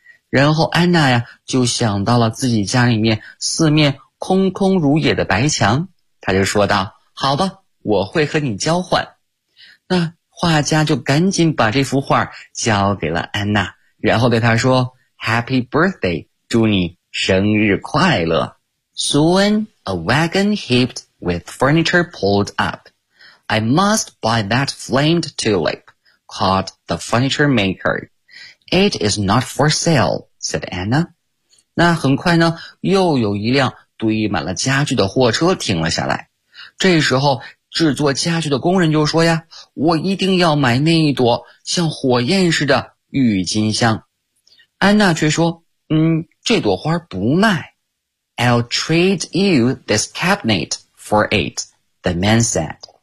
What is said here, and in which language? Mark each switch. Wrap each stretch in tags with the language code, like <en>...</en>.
<zh>然后安娜呀就想到了自己家里面四面空空如也的白墙。她就说道，好吧，我会和你交换。那画家就赶紧把这幅画交给了安娜，然后对她说，</zh> <en>Happy birthday,</en> <zh>祝你生日快乐。</zh> <en>Soon, a wagon heaped with furniture pulled up. I must buy that flamed tulip, called the furniture maker. It is not for sale, said Anna.</en> <zh>那很快呢，又有一辆堆满了家具的货车停了下来。这时候，制作家具的工人就说呀，我一定要买那一朵像火焰似的郁金香。安娜却说，这朵花不卖。</zh> <en>I'll trade you this cabinet for it, the man said.</en>